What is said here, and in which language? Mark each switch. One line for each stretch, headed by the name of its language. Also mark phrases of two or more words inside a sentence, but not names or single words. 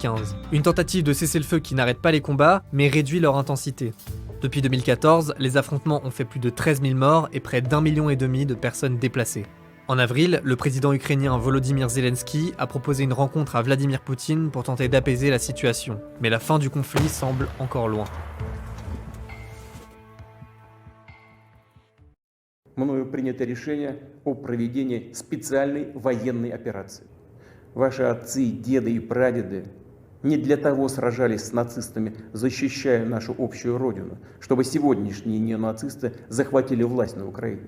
French: Une tentative de cessez-le-feu qui n'arrête pas les combats, mais réduit leur intensité. Depuis 2014, les affrontements ont fait plus de 13 000 morts et près d'1,5 million de personnes déplacées. En avril, le président ukrainien Volodymyr Zelensky a proposé une rencontre à Vladimir Poutine pour tenter d'apaiser la situation. Mais la fin du conflit semble encore loin.
Russian: Мною принято решение о проведении специальной военной операции. Ваши отцы, деды и прадеды не для того сражались с нацистами, защищая нашу общую родину, чтобы сегодняшние неонацисты захватили власть на Украине.